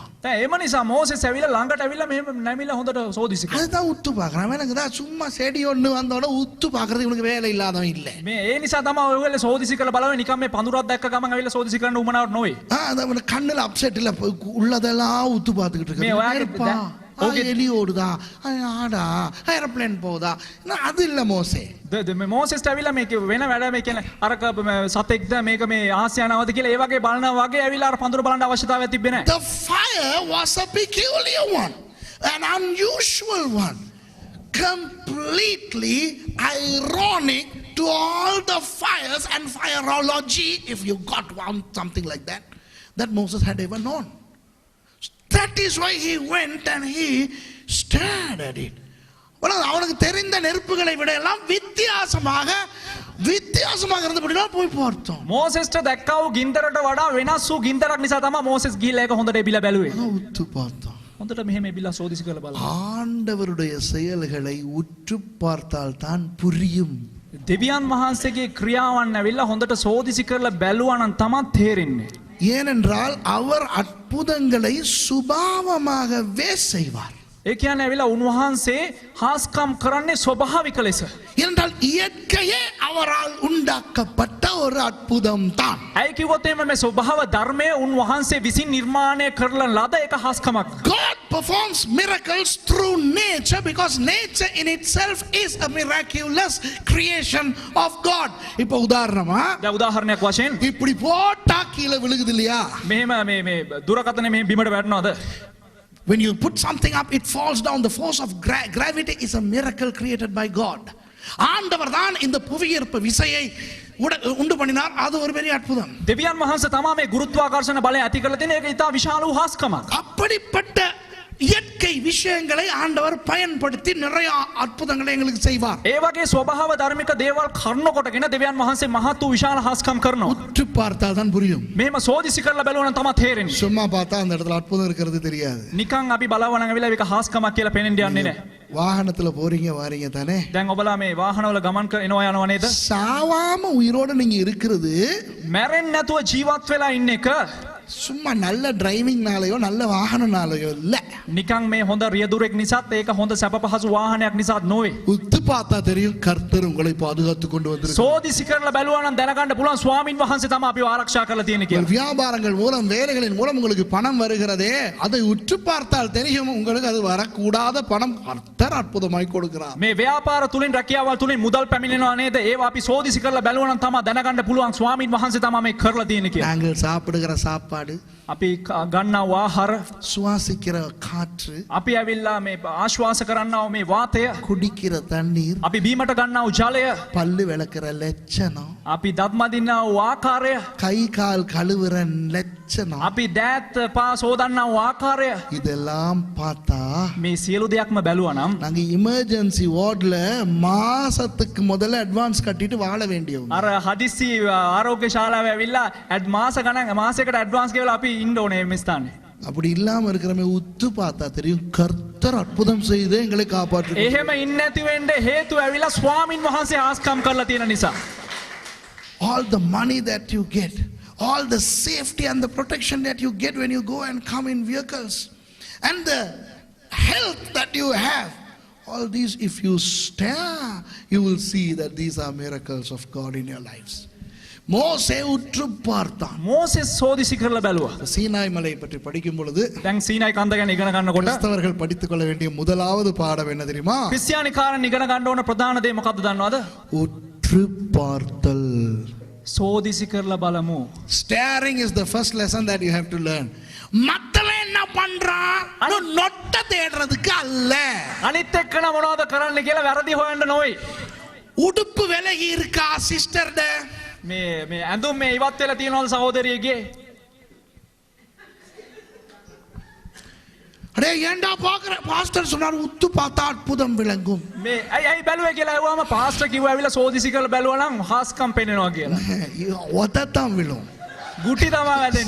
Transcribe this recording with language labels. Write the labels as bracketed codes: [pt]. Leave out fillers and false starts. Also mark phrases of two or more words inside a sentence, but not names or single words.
[si] දැන් එම නිසා මෝසෙස් ඇවිල්ලා ළඟට ඇවිල්ලා මෙහෙම නැමිලා හොඳට සෝදිසි කරා. [ta] அதுதான் உத்து பார்க்கறான். எனக்கு தான் சும்மா செடி ஒன்று வந்தோட உத்து பார்க்கறது இவனுக்கு வேலை இல்லாதவன் இல்லை. [si] මේ ඒ නිසා තමයි ඔයගොල්ලෝ සෝදිසි කරලා බලවෙ නිකන් මේ පඳුරක් දැක්ක ගමන් ඇවිල්ලා සෝදිසි කරන්න උමනාවක් නොවේ. [ta] அது கண்ணுல அப்செட் இல்ல, உள்ளதெல்லாம் உத்து பார்த்துக்கிட்டு [si] මේ ඔයාගේ [ta] இருக்கான். எலி ஓடுதா, ஆடா, ஏரோப்ளேன் போதா, அது இல்ல மோசே. [si] මේ මෝසෙස් ඇවිල්ලා මේක වෙන වැඩ මේ කියන්නේ අරක සතෙක්ද මේක මේ ආසියානවද කියලා ඒ වගේ බලනවා වගේ ඇවිල්ලා අර පඳුර බලන්න අවශ්‍යතාවයක් තිබ්බේ නැහැ. [en] The fire was a peculiar one, an unusual one, completely ironic to all the fires and fireology, if you got something like that Moses had ever known. That is why he went and he stared at it. [ta] அவனுக்கு தெரிந்த நெருப்புகளை விட எல்லாம் வித்தியாசமாக இருந்தபடினா போய் பார்த்தோம். [si] මෝසෙස්ට දැක්කා වූ ගින්දරට වඩා වෙනස් වූ ගින්දරක් නිසා තමයි මෝසෙස් ගිහිල්ලා ඒක හොඳට එබිලා බැලුවේ. [ta] උතු பார்த்தோம். [si] හොඳට මෙහෙම එබිලා සෝදිසි කරලා බලනවා. [ta] ஆண்டவருடைய செயல்களை உற்று பார்த்தால் தான் புரியும். [si] දෙවියන් වහන්සේගේ ක්‍රියාවන් ඇවිල්ලා හොඳට සෝදිසි කරලා බැලුවා නම් තමයි තේරෙන්නේ. [ta] ஏனென்றால் அவர் அற்புதங்களை சுபாவமாகவே செய்வார். [si] ඒ කියන්නේ ඇවිල්ලා උන්වහන්සේ හාස්කම් කරන්නේ ස්වභාවික ලෙස. [ta] என்றால் இயற்கையே அவரால் உண்டாக்கப்பட்ட ஒரு அற்புதம் தான். [si] ඇයි කිව්වොත් එimhe මේ ස්වභාව ධර්මයේ උන්වහන්සේ විසින් නිර්මාණය කරන ලද එක හාස්කමක්. [en] God performs miracles through nature because nature in itself is a miraculous creation of God. [ta] இப்போ உதாரணமா [si] දැන් උදාහරණයක් වශයෙන් [ta] இப்படி போட்டா கீழே விழுகுது இல்லையா? [si] මෙහෙම මේ දුරකථනේ මේ බිමට වැටෙනවද? [en] When you put something up, it falls down. The force of gravity is a miracle created by God. [ta] ஆண்டவர் தான் இந்த புவியீர்ப்பு விசையை உண்டு பண்ணினார். அது ஒரு பெரிய அற்புதம். [si] දෙවියන් වහන්සේ තමයි මේ ගුරුත්වාකර්ෂණ බලය ඇති කරලා තියෙන ඒක ඉතා විශාල වූ හාස්කමක්. [ta] அப்படிப்பட்ட இயற்கை விஷயங்களை ஆண்டவர் பயன்படுத்தி நிறைய அற்புதங்களை எங்களுக்கு செய்வார். [si] ඒ වගේ ස්වභාව ධර්මික දේවල් කරන කොටගෙන දෙවියන් වහන්සේ මහත් වූ විශාල හාස්කම් කරනවා. [ta] உற்று பார்த்தால் தான் புரியும். [si] මෙහෙම සෝදිසි කරලා බැලුවා නම් තමයි තේරෙන්නේ. [ta] சும்மா பார்த்தா அந்த இடத்துல அற்புதம் இருக்கிறது தெரியாது. [si] නිකන් අපි බලවන වෙලාව එක හාස්කමක් කියලා පේනෙන්න යන්නේ නැහැ. [ta] வாகனத்துல போறீங்க வாரீங்க தானே. [si] දැන් ඔබලා මේ වාහනවල ගමන් එනවා යනවා නේද? [ta] சாவாம உயிரோட நீங்க இருக்கிறது [si] මැරෙන්නේ නැතුව ජීවත් වෙලා ඉන්න එක [ta] சும்மா நல்ல டிரைவிங்னாலயோ நல்ல வாகனனாலயோ இல்ல. [si] නිකන් මේ හොඳ රියදුරෙක් නිසාත් ඒක හොඳ සැප පහසු වාහනයක් නිසාත් නොවේ. [ta] உத்து பார்த்தா தெரியும் கர்த்தர் உங்களை பாதுகாத்து கொண்டு வந்திருக்கிறார். [si] සෝදිසි කරලා බැලුවා නම් දැනගන්න පුළුවන් ස්වාමින් වහන්සේ තමයි අපිව ආරක්ෂා කරලා තියෙන්නේ කියලා. [ta] வியாபாரங்கள் மூலம் வேலைகளின் மூலம் உங்களுக்கு பணம் வருகிறதே அதை உற்று பார்த்தால் தெரியும் உங்களுக்கு அது வரக்கூடாத பணம் கர்த்தர் அற்புதமாய் கொடுக்கிறார். [si] මේ ව්‍යාපාර තුලින් රැකියාවල් තුලින් මුදල් පැමිණෙනවා නේද? ඒවා අපි සෝදිසි කරලා බැලුවා නම් තමයි දැනගන්න පුළුවන් ස්වාමින් වහන්සේ තමයි මේ කරලා තියෙන්නේ කියලා. [ta] நாங்கள் சாப்பிடுகிற சாப்பாடு, [si] අපි ගන්නා ආහාර, [ta] சுவாசிக்கிற காற்று, [si] අපි ඇවිල්ලා මේ ආශ්වාස කරන්නා මේ වාතය, [ta] குடிக்கிற தண்ணீர், [si] අපි බීමට ගන්නා ජලය, [ta] பல்லு விளக்குற லட்சணம், [si] අපි දත් මදින්නා ආකාරය, [ta] கை கால் கழுவுற லட்சணம், [si] අපි දෑත් පා සෝදන්නා ආකාරය, [ta] இதெல்லாம் பார்த்தா [si] මේ සියලු දෙයක්ම බැලුවා නම් [ta] நாங்க [en] emergency wardla [ta] மாசத்துக்கு முதல்ல அட்வான்ஸ் கட்டிட்டு வாழ வேண்டியவங்க. [si] අර හදිස්සි ආරෝග්‍ය ශාලාවේ ඇවිල්ලා මාස ගණන් මාසයකට ඇඩ්වාන්ස් ගෙවලා අපි ඉන්න ඕනේ මේ ස්ථානේ. [ta] அப்படி இல்லாம இருக்கிறமே உத்து பார்த்தா தெரியும் கர்த்தர் அற்புதம் செய்து எங்களை காப்பாற்று. [si] එහෙම ඉන්නේ නැති වෙන්න හේතුව ඇවිල්ලා ස්වාමින් වහන්සේ ආස්කම් කරලා තියෙන නිසා. [en] All the money that you get, all the safety and the protection that you get when you go and come in vehicles, and the health that you have, all these, if you stare, you will see that these are miracles of God in your lives. [ta] மோசே உற்று பார்த்தான். [si] මෝසෙස් සෝදිසි කරලා බැලුවා. [ta] சீனாய் மலை பற்றி படிக்கும் பொழுது [si] දැන් සීනායි කන්ද ගැන ඉගෙන ගන්නකොට [ta] கிறிஸ்தவர்கள் படித்துக் கொள்ள வேண்டிய முதலாவது பாடம் என்ன தெரியுமா? [si] ක්‍රිස්තියානිකාරන් ඉගෙන ගන්න ඕන ප්‍රධාන දේ මොකක්ද දන්නවද? [ta] உற்று பார்த்தல். [si] சோதிசி කරලා බලමු. [en] Staring is the first lesson that you have to learn. [ta] மத்தவன் என்ன பண்றான்? நொட்ட தேடுறதுக்கு அல்ல. [si] අනිත් එක්කන මොනවද කරන්න කියලා වැරදි හොයන්න නොවේ. [ta] உடுப்பு விலகி இருக்கா சிஸ்டர்ட? [si] මේ ඇඳුම් මේ ඉවත් වෙලා තියෙනවද සහෝදරියගේ? [ta] அடே ஏண்டா பாக்குற? பாஸ்டர் சொன்னார் உத்து பார்த்தா அற்புதம் விளங்கும். [si] මේ ඇයි බැලුවේ කියලා ඇහුවාම පාස්ටර් කිව්වා ඇවිල්ලා සෝදිසි කරලා බැලුවා නම් හාස්කම් පෙන්නනවා කියලා. [ta] ஒதத்தான் விழும். [si] ගුටි තමයි වැදෙන්නේ.